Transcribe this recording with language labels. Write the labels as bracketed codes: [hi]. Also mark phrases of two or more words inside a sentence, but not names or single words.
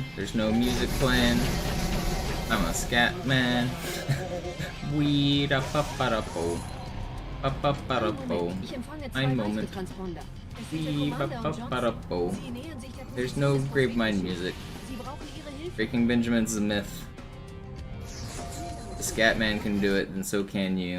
[en] There's no music playing. I'm a scat man. Wee da pa pa da po. Pa pa pa da po. [de] Ein Moment. Wee ba pa pa da po. [en] There's no Gravemind music. Breaking Benjamin's a myth. The scat man can do it, then so can you.